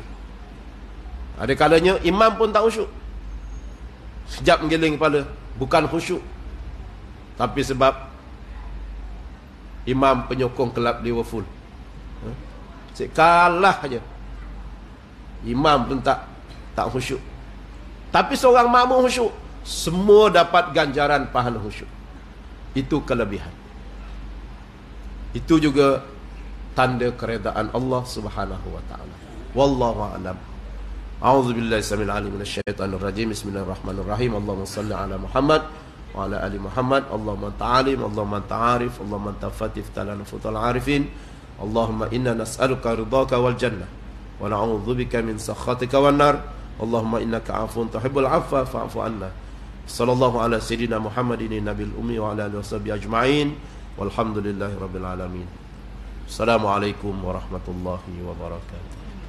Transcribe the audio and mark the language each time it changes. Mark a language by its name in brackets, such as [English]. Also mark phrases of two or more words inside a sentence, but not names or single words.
[Malay] Ada kalanya imam pun tak khusyuk, sekejap menggiling kepala, bukan khusyuk, tapi sebab imam penyokong kelab Liverpool, kalah aja, imam pun tak khusyuk. Tapi seorang makmum khusyuk, semua dapat ganjaran pahala khusyuk. Itu kelebihan. Itu juga tanda keredaan Allah [Arabic] سبحانه وتعالى. والله أعلم. أعوذ بالله السميع العليم من الشيطان الرجيم. بسم الله الرحمن الرحيم. اللهم صل على محمد وعلى آل محمد. Allahumma ta'alim, Allahumma ta'arif, Allahumma tafatif talana futal arifin. اللهم إنا نسألك رضاك والجنة ونعوذ بك من سخطك والنار. اللهم إنك عفو تحب العفو فاعف عنا. صلى الله على سيدنا محمد النبي الأمي وعلى آله وصحبه أجمعين. والحمد لله رب العالمين. السلام عليكم ورحمة الله وبركاته.